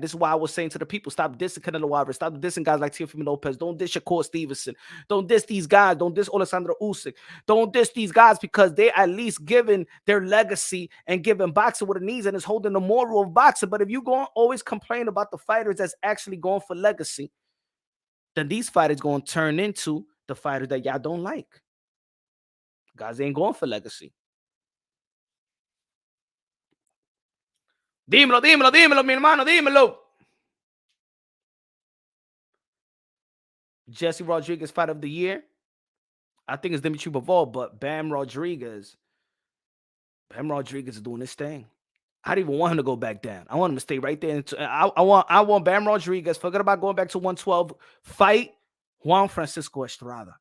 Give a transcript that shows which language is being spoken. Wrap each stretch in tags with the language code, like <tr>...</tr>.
<en>This is why I was saying to the people, stop dissing Canelo Alvarez, stop dissing guys like Teofimo Lopez, don't diss Shakur Stevenson, don't diss these guys, don't diss Alexander Usyk, don't diss these guys, because they at least giving their legacy and giving boxing what it needs and is holding the moral of boxing. But if you go always complain about the fighters that's actually going for legacy, then these fighters going to turn into the fighters that y'all don't like. Guys ain't going for legacy.</en> <es>Dímelo, mi hermano, dímelo.</es> <en>Jesse Rodriguez fight of the year. I think it's Dimitri Bivol, but Bam Rodriguez is doing this thing. I didn't even want him to go back down. I want him to stay right there. I want Bam Rodriguez, forget about going back to 112, fight Juan Francisco Estrada.</en>